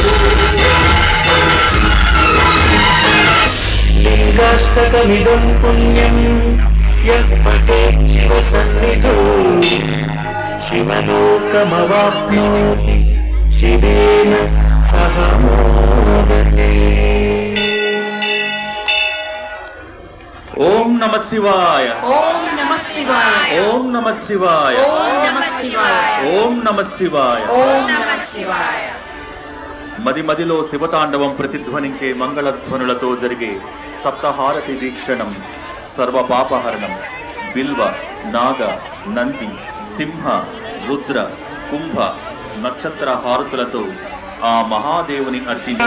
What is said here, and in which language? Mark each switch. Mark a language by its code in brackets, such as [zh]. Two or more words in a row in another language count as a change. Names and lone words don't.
[sa] लिङ्गाष्टकमिदं पुण्यं यः पठेत् शिवसन्निधौ शिवलोकमवाप्नोति शिवेन सह मोदते। ఓం నమ శివాయ ఓం నమ శివాయ ఓం నమ శివాయ ఓం నమ శివాయ ఓం నమ శివాయ ఓం నమ శివాయ. [te] మది మదిలో శివతాండవం ప్రతిధ్వనించే మంగళధ్వనులతో జరిగే సప్తహారతి వీక్షణం సర్వపాపహరణం బిల్వ నాగ నంది సింహ రుద్ర కుంభ నక్షత్ర హారతులతో ఆ మహాదేవుని అర్చించి